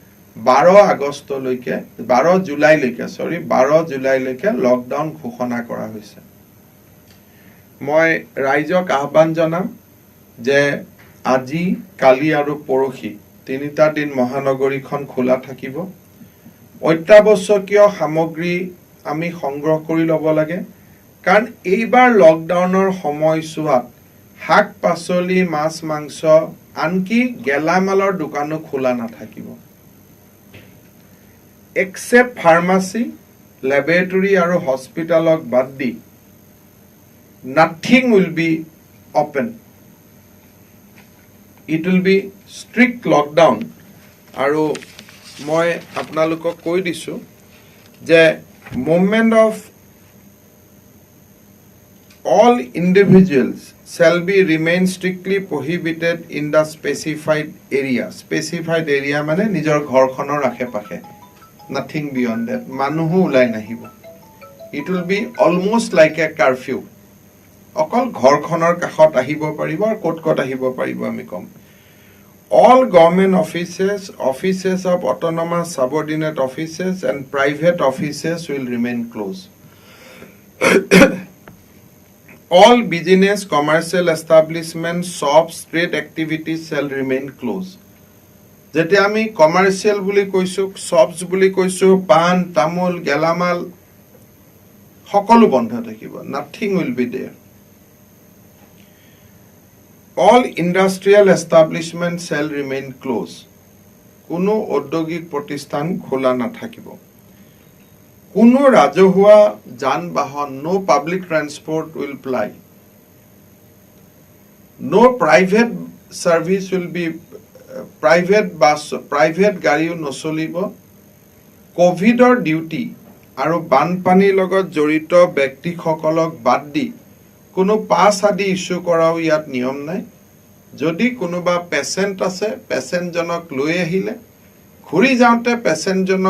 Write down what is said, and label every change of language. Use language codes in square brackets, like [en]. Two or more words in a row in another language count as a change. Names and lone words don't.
[as] 12 জুলাইলৈকে লকডাউন ঘোষণা কৰা হৈছে মই ৰাইজক আহ্বান জনাম যে আজি কালি আৰু পৰহি তিনিটা দিন মহানগৰীখন খোলা থাকিব অত্যাৱশ্যকীয় সামগ্ৰী আমি সংগ্ৰহ কৰি ল'ব লাগে কাৰণ এইবাৰ লকডাউনৰ সময়ছোৱাত শাক পাচলি মাছ মাংস আনকি গেলামালৰ দোকানো খোলা নাথাকিব [en] except pharmacy laboratory [as] আৰু হস্পিটালক বাদ দি [en] nothing will be open it will be strict lockdown [as] আৰু মই আপোনালোকক কৈ দিছো যে [en] movement of all individuals shall be remain strictly prohibited in the specified area [as] মানে নিজৰ ঘৰখনৰ আশে-পাশে [en] nothing beyond that [as] মানুহো উলাই নাহিব [en] it will be almost like a curfew [as] অকল ঘৰখনৰ কাষত আহিব পাৰিব আৰু ক'ত আহিব পাৰিব আমি কম [en] all government offices of autonomous subordinate offices and private offices will remain closed all business commercial establishments shops trade activities shall remain closed [as] যেতে আমি কমাৰ্শিয়াল বুলি কৈছো shops বুলি কৈছো পান তামোল গেলামাল সকলো বন্ধ থাকিব [en] nothing will be there all industrial establishments shall remain closed [as] কোনো ঔদ্যোগিক প্ৰতিষ্ঠান খোলা নাথাকিব কোনো ৰাজহুৱা যান-বাহন [en] no public transport will ply no private service will be private bus private [as] গাড়ীও নচলিব কোভিডৰ ডিউটি আৰু বানপানীৰ লগত জড়িত ব্যক্তিসকলক বাদ দি কোনো পাছ আদি ইস্যু কৰাও ইয়াত নিয়ম নাই যদি কোনোবা পেশেন্ট আছে পেশেন্ট জনক লৈ আহিলে ঘুৰি যাওঁতে পেশেন্ট জনক